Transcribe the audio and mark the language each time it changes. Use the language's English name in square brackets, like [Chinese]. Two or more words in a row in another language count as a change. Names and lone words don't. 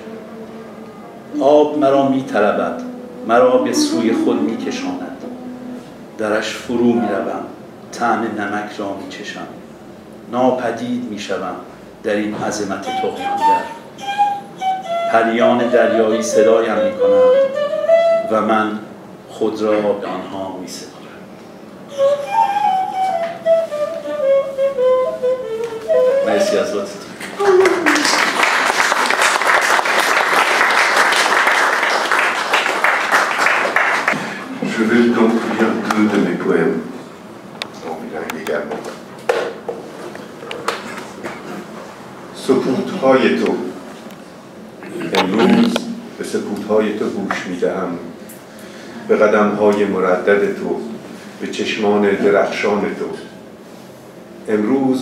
[Persian] آب مرا می‌طلبد مرا به سوی خود می‌کشاند درش فرو می‌روم طعم نمک را می‌چشم ناپدید می‌شوم در این عظمت طغیانگر پریان دریایی صدایم می‌کنند و من خود را به آنها می‌سپارم. مرسی از لطفتون. [French] Je vais donc lire deux de mes poèmes, en bilingue également. [Persian] سکوت‌های تو امروز به سکوت‌های تو گوش می‌دهم به قدم‌های مردد تو به چشمان درخشان تو امروز